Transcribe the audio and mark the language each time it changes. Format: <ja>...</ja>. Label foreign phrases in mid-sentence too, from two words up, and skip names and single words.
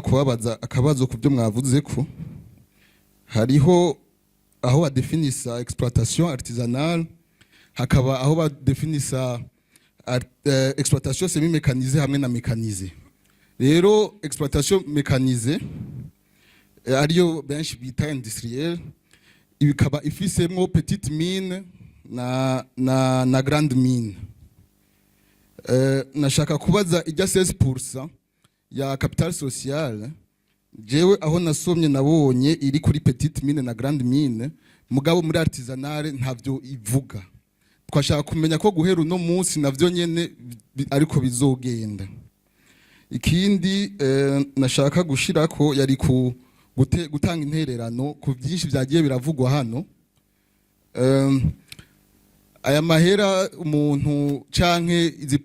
<rn>kubabaza akabazo ku byo mwavuze ko hariho aho badefinisa</rn> <fr>exploitation artisanale</fr> <rn>hakaba aho badefinisa</rn> <fr>exploitation semi mécanisée</fr> <rn>hamwe na mécanisée rero</rn> <fr>exploitation mécanisée</fr> <rn>ariyo benshi bita industrielle ibikaba ifisemwo</rn> <fr>petite mine</fr> <rn>na</rn> <fr>grande mine</fr> <rn>nashaka kubaza ijya 16% ya</rn> <fr>capital social</fr> <rn>jewe aho nasomye nabonye iri kuri</rn> <fr>petite mine</fr> <rn>na</rn> <fr>grande mine</fr> <rn>mugabo muri artisanale ntavyo ivuga twashaka kumenya ko guhera uno munsi navyo nyene ariko bizogenda ikindi nashaka gushirako yari ku gutanga intererano ku byinshi byagiye biravugwa hano aya mahera umuntu canke izi</rn>